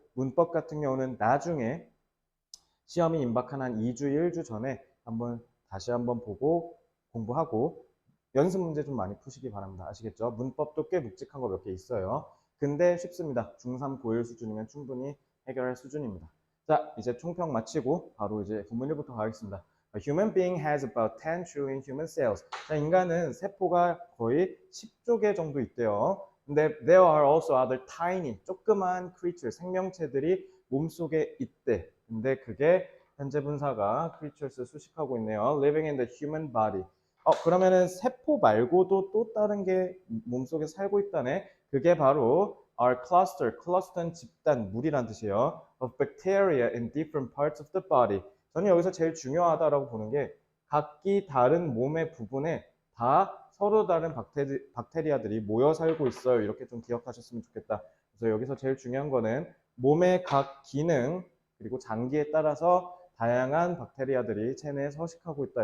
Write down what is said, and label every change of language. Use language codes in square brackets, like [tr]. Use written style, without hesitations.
[ko] 문법 같은 경우는 나중에 시험이 임박한 한 2주, 1주 전에 다시 한번 보고 공부하고 연습 문제 좀 많이 푸시기 바랍니다. 아시겠죠? 문법도 꽤 묵직한 거 몇 개 있어요. 근데 쉽습니다. 중3, 고1 수준이면 충분히 해결할 수준입니다. 자, 이제 총평 마치고 바로 이제 본문 1부터 가겠습니다. [en] A human being has about 10 trillion human cells. [ko] 자, 인간은 세포가 거의 10조 개 정도 있대요. 근데 [en] there are also other tiny, [ko] 조그만 [en] creatures, [ko] 생명체들이 몸속에 있대. 근데 그게 현재 분사가 creatures 수식하고 있네요. [en] living in the human body. [ko] 그러면은 세포 말고도 또 다른 게 몸속에 살고 있다네. 그게 바로 [en] are cluster [ko] 는 집단, 무리란 뜻이에요. [en] of bacteria in different parts of the body. [ko] 저는 여기서 제일 중요하다라고 보는 게 각기 다른 몸의 부분에 다 서로 다른 박테리아들이 모여 살고 있어요. 이렇게 좀 기억하셨으면 좋겠다. 그래서 여기서 제일 중요한 거는 몸의 각 기능 그리고 장기에 따라서 다양한 박테리아들이 체내에 서식하고 있다.